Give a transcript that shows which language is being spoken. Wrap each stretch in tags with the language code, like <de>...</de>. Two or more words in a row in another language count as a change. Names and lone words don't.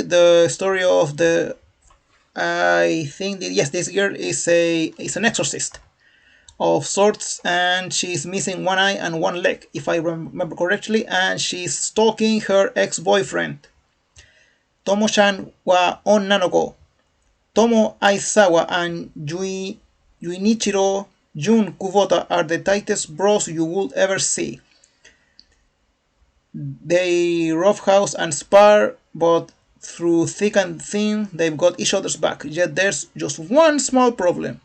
<en>The story of the... I think that, yes, this girl is an exorcist of sorts, and she's missing one eye and one leg, if I remember correctly, and she's stalking her ex-boyfriend.</en> <ja>Tomo-chan wa onna no ko.</ja> <en>Tomo Aizawa and Yuinichiro Jun Kubota are the tightest bros you would ever see. They roughhouse and spar, but through thick and thin, they've got each other's back. Yet there's just one small problem.</en>